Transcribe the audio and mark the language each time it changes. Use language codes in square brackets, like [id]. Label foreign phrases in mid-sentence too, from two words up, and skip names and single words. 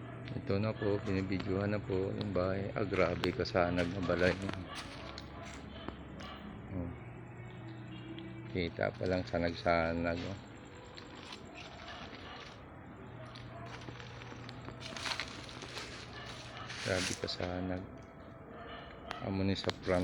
[tl] Ito na po, binibidyohan na po yung bahay. [hil] Grabe kasanag na balay. Oh. Kita pa lang sanag-sanag. Oh. Grabe kasanag. Amo ni sa front.